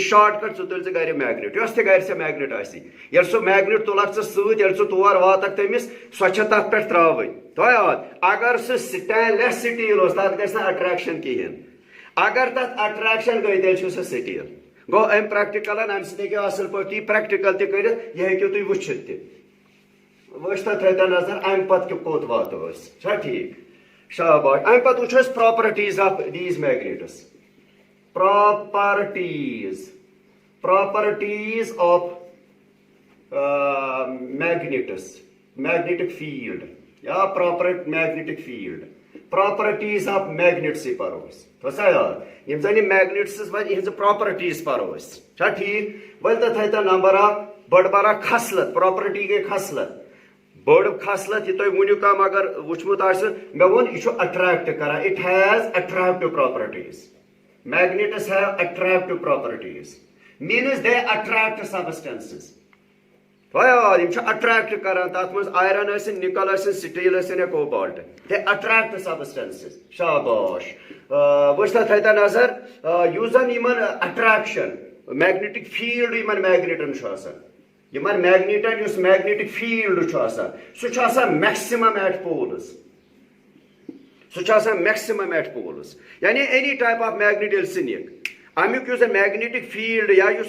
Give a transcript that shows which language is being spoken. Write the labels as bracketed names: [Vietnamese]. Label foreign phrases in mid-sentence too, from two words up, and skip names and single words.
[English] short cut [Kashmiri] ژٕ تُلۍ ژٕ گرِ میگنیٹ یۄس تہِ گرِ ژےٚ میگنیٹ آسی ییٚلہِ سُہ میگنیٹ تُلکھ ژٕ سۭتۍ ییٚلہِ ژٕ تور واتکھ تٔمِس سۄ چھےٚ تتھ پٮ۪ٹھ ترٛاوٕنۍ تھو یاد اگر سُہ [English] stainless steel [Kashmiri] اوس تتھ گژھِ نہٕ اٹریکشن کِہینۍ اگر تتھ اٹریکشن گٔے تیٚلہِ چھُ سُہ سٹیٖل گوٚو امہِ پریکٹِکلن امہِ سۭتۍ ہیٚکِو اصل پٲٹھۍ یہِ پریکٹِکل تہِ کٔرِتھ یہِ ہیٚکِو تُہۍ وٕچھِتھ تہِ وٕچھ تہٕ تھٲیتو نظر امہِ پتہٕ کوٚت واتو أسۍ چھا ٹھیٖک شاباش امہِ پتہٕ وٕچھو أسۍ [English] properties of these magnets properties of magnetic field [Kashmiri] یا [English] magnetic field properties of magnets [Kashmiri] پرو أسۍ تھوسا یاد یِم زن یہِ میگنیٹسز وۄنۍ یِہنٛزٕ پراپرٹیٖز پرو أسۍ چھا ٹھیٖک وۄنۍ تہٕ تھٲیتو نمبر اکھ بٔڑ بار اکھ خصلت پراپرٹی گٔے خصلت بٔڑ خصلت یہِ تۄہہِ ؤنیُک کانٛہہ اگر وٕچھمُت آسہِ مےٚ ووٚن یہِ چھُ اٹریکٹ کران [English] it has attractive properties magnets have attractive properties means they attract substances [Kashmiri] اٹریکٹ کران تک مز آئرن ٲسِن نِکل ٲسِن سٹیل ٲسِن یا کوبالٹ [English] they attract substances [Kashmiri] شاباش وٕچھ تتھ تھٲیِو نظر یُس زن یِمن اٹریکشن [English] magnetic field [Kashmiri] یِمن میگنیٹن چھُ آسان یِمن میگنیٹن یُس [English] magnetic field [Kashmiri] چھُ آسان سُہ چھُ آسان [English] maximum at poles [Kashmiri] سُہ چھُ آسان [English] maximum at poles [Kashmiri] یعنی [English] any type of magnet [Kashmiri] ییٚلہِ ژٕ نِکھ امیُک یُس زن [English] magnetic field [Kashmiri] یا یُس